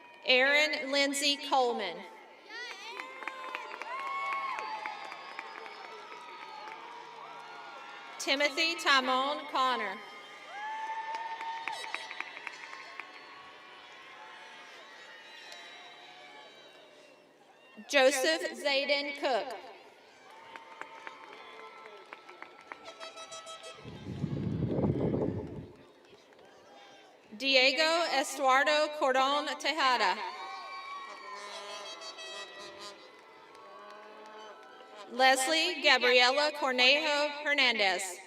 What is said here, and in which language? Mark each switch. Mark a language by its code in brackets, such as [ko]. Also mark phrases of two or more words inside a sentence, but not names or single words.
[en] Erin Lindsay Coleman. Timothy Timon Connor. Joseph Zayden Cook. Diego Estuardo Cordon Tejada. Leslie Gabriela Cornejo Hernandez.